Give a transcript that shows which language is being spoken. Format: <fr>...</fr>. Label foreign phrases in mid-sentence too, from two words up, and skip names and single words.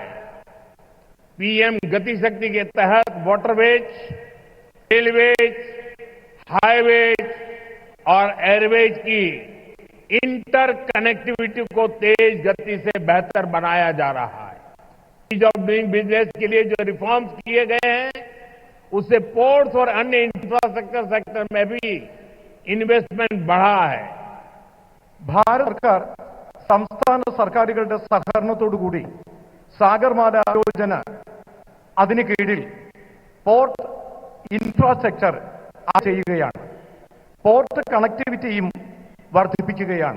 <hi>पीएम गति शक्ति के तहत वाटरवेज, रेलवेज, हाईवेज और एयरवेज की इंटर कनेक्टिविटी को तेज गति से बेहतर बनाया जा रहा है।</hi> <en>ease of doing business</en> <hi>के लिए जो रिफॉर्म्स किए गए हैं उससे पोर्ट्स और अन्य</hi> <en>infrastructure sector</en> <hi>में भी इन्वेस्टमेंट बढ़ा है.</hi> <ml>ഭാരത സർക്കാർ സംസ്ഥാന സർക്കാരുകളുടെ സഹകരണത്തോടുകൂടി സാഗർമാല യോജന അതിന് കീഴിൽ</ml> <en>port infrastructure</en> <ml>ചെയ്യുകയാണ്. പോർട്ട് കണക്ടിവിറ്റിയും വർദ്ധിപ്പിക്കുകയാണ്.</ml>